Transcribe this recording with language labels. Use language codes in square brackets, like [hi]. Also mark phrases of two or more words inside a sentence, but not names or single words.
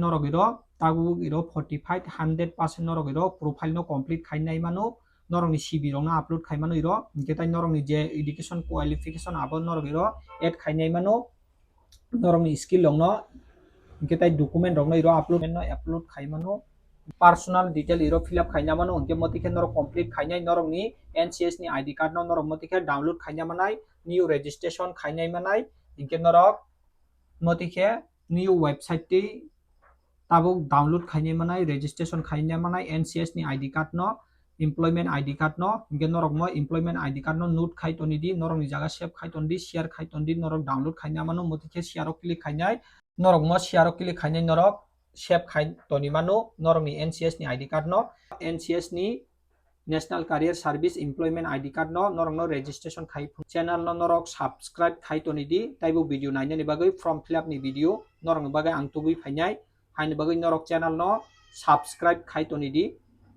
[trp] norok iro tabu iro 45 100% norok iro profile no complete khainai mano norok ni CV rok no upload khaimano iro unke tai norok ni je [en] education qualification [trp] abo norok iro add khainai mano norok ni skill rok no unke tai document rok no iro upload khaimano [en] personal detail [trp] iro [en] fill up [trp] khaina mano unke motike norok complete khainai norok ni NCS ni [en] ID card [trp] no norok motike download khaina manai [en] new registration [trp] khainai manai unke norok motike [en] new website [trp] ti tabuk download khainai manai registration khainai manai NCS ni [en] ID card [trp] no [en] employment ID card [trp] no unke norok mo [en] employment ID card [trp] no note khai toni di norok ni jaga save khai toni di share khai toni di norok download khaina mano motike share o click khainai norok mo share o click khainai norok save khai toni mano norok ni NCS ni [en] ID card [trp] no NCS ni National Career Service Employment ID card no norok no registration khai channel no norok subscribe khai toni di taibo video nainani bagai [en] form fill up [trp] ni video norok ni bagai ang tugui phainai haini bagai norok channel no subscribe khai toni di